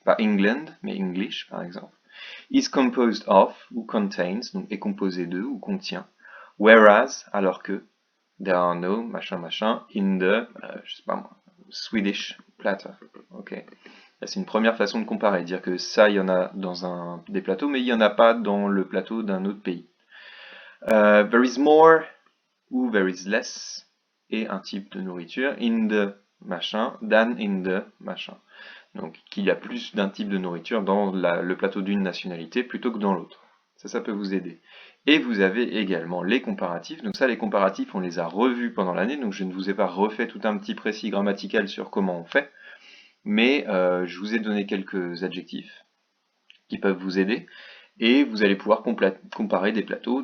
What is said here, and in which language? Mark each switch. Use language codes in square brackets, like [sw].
[fr] Pas England, mais English, par exemple. [en] Is composed of, [fr] ou [en] contains, [fr] donc est composé de, ou contient. [en] Whereas, [fr] alors que. [en] There are no, machin, machin, in the, [fr] je sais pas moi, [en] Swedish platter. Ok. [fr] C'est une première façon de comparer, dire que ça, il y en a dans des plateaux, mais il n'y en a pas dans le plateau d'un autre pays. [en] There is more ou there is less [fr] et un type de nourriture [en] in the machin than in the machin. [fr] Donc qu'il y a plus d'un type de nourriture dans le plateau d'une nationalité plutôt que dans l'autre. Ça peut vous aider. Et vous avez également les comparatifs. Donc ça, les comparatifs, on les a revus pendant l'année, donc je ne vous ai pas refait tout un petit précis grammatical sur comment on fait, mais je vous ai donné quelques adjectifs qui peuvent vous aider, et vous allez pouvoir comparer des plateaux.